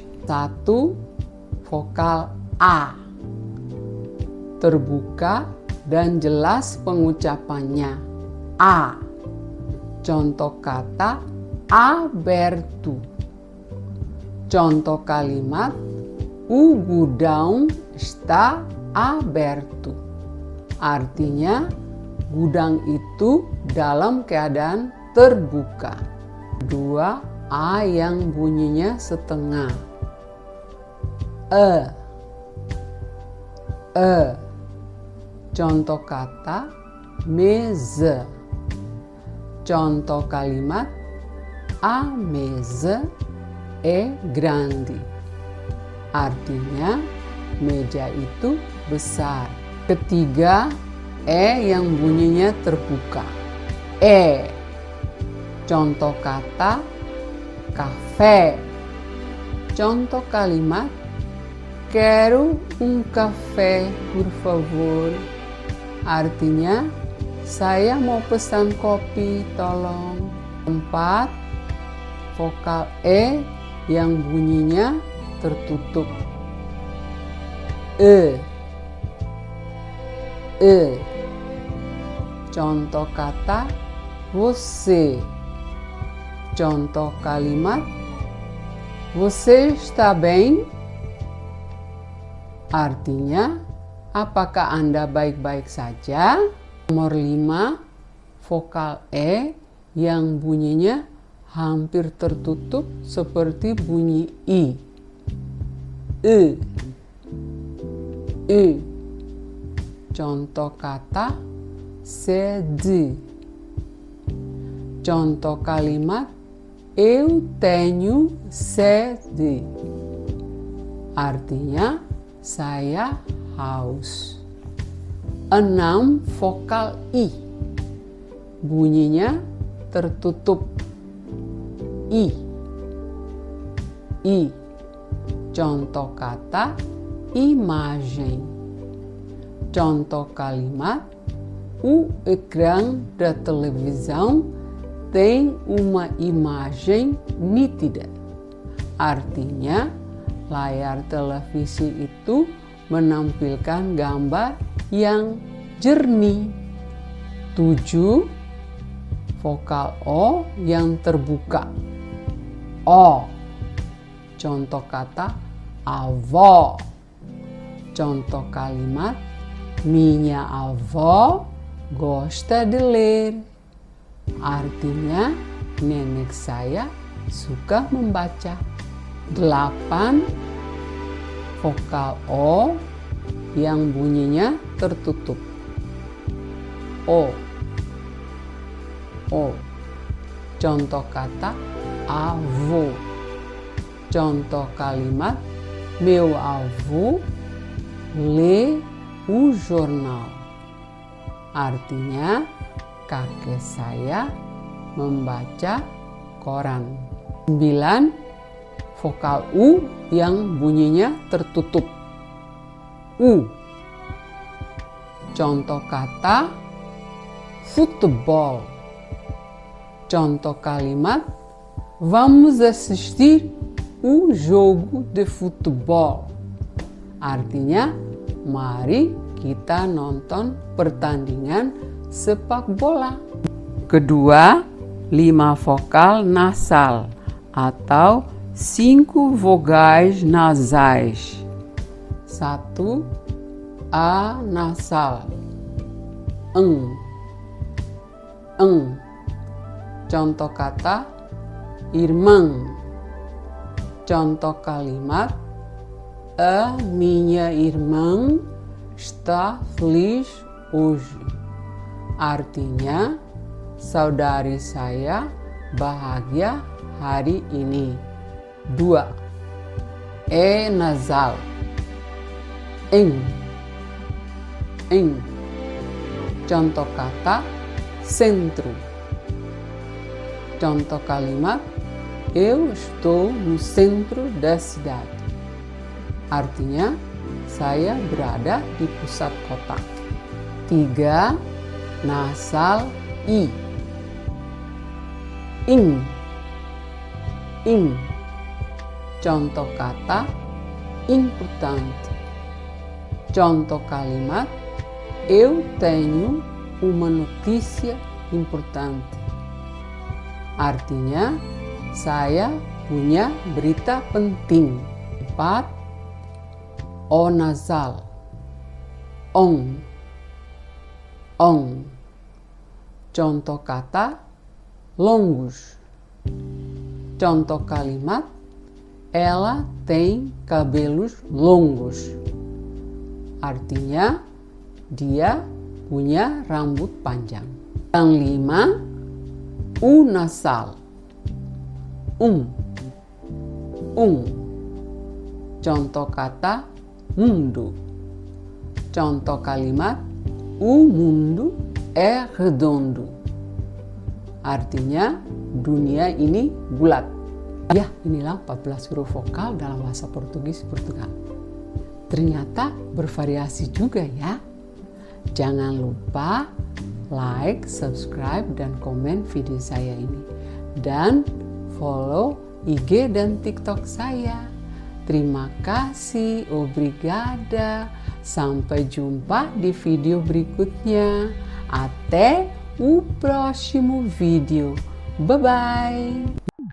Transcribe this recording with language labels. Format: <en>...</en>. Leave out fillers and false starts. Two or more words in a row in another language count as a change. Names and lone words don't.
<id>1 vokal A, terbuka dan jelas pengucapannya. A. Contoh kata aberto. Contoh kalimat</id> <pt>o gudão está aberto.</pt> <id>Artinya gudang itu dalam keadaan terbuka. 2. A yang bunyinya setengah. E. Contoh kata mesa. Contoh kalimat</id> <pt>a mesa é grande.</pt> <id>Artinya meja itu besar. Ketiga, E yang bunyinya terbuka. E. Contoh kata café. Contoh kalimat</id> <pt>quero café por favor.</pt> <id>Artinya saya mau pesan kopi, tolong. 4. Vokal E yang bunyinya tertutup. E. Contoh kata você. Contoh kalimat</id> <pt>você está bem?</pt> <id>Artinya, apakah Anda baik-baik saja? Nomor 5, vokal E yang bunyinya hampir tertutup seperti bunyi I. Contoh kata sede. Contoh kalimat</id> <pt>eu tenho sede.</pt> <id>Artinya saya haus. 6 vokal I. Bunyinya tertutup. I. Contoh kata imagem. Contoh kalimat</id> <pt>o ecrã da televisão tem uma imagem nítida.</pt> <id>Artinya, layar televisi itu menampilkan gambar yang jernih. 7. Vokal O yang terbuka. O. Contoh kata avó. Contoh kalimat</id> <pt>minha avó gosta de ler.</pt> <id>Artinya nenek saya suka membaca. 8. Vokal O yang bunyinya tertutup. O. O. Contoh kata avô. Contoh kalimat</id> <pt>meu avô lê o jornal.</pt> <id>Artinya kakek saya membaca koran. 9. Vokal U yang bunyinya tertutup. U. Contoh kata futebol. Contoh kalimat</id> <pt>vamos assistir o jogo de futebol.</pt> <id>Artinya mari kita nonton pertandingan sepak bola. Kedua, 5 vokal nasal atau 5</id> <pt>vogais nasais.</pt> <id>1. A nasal. Eng. Contoh kata irmão. Contoh kalimat</id> <pt>a minha irmã está feliz hoje.</pt> <id>Artinya saudari saya bahagia hari ini. 2. E nasal. Eng. Contoh kata centro. Contoh kalimat</id> <pt>eu estou no centro da cidade.</pt> <id>Artinya saya berada di pusat kota. 3. Nasal I. Ing. Contoh kata importante. Contoh kalimat</id> <pt>eu tenho uma notícia importante.</pt> <id>Artinya saya punya berita penting. 4. O nasal. Ong. Contoh kata longos. Contoh kalimat</id> <pt>ela tem cabelos longos.</pt> <id>Artinya dia punya rambut panjang. Yang 5. U nasal. Contoh kata mundo. Contoh kalimat</id> <pt>o mundo é redondo.</pt> <id>Artinya dunia ini bulat. Ya, inilah 14 huruf vokal dalam bahasa Portugis Portugal. Ternyata bervariasi juga ya. Jangan lupa</id> <en>like, subscribe,</en> <id>dan komen video saya ini. Dan follow IG dan TikTok saya. Terima kasih, obrigada. Sampai jumpa di video berikutnya.</id> <pt>Até o próximo vídeo.</pt> <en>Bye bye!</en>